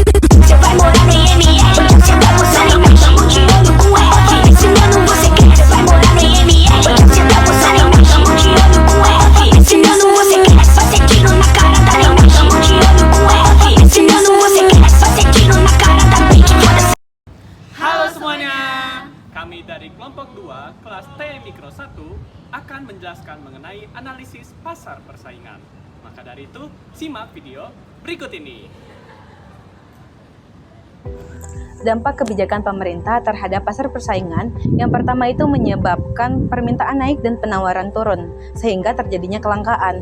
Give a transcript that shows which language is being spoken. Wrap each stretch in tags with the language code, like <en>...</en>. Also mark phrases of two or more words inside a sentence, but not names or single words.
<pt>Você vai morar no IML, você tá postando em mim, chamo de olho com F. Ensinando você quer, você vai morar no IML, você tá postando em mim, chamo de olho com F. Ensinando você quer, só ser tiro na cara da neném, chamo de olho com F. Ensinando você quer, só ser tiro na cara da bitch, foda-se.</pt> <id>Halo semuanya, kami dari kelompok 2 kelas T Mikro 1 akan menjelaskan mengenai analisis pasar persaingan. Maka dari itu, simak video berikut ini. Dampak kebijakan pemerintah terhadap pasar persaingan yang pertama itu menyebabkan permintaan naik dan penawaran turun, sehingga terjadinya kelangkaan.</id>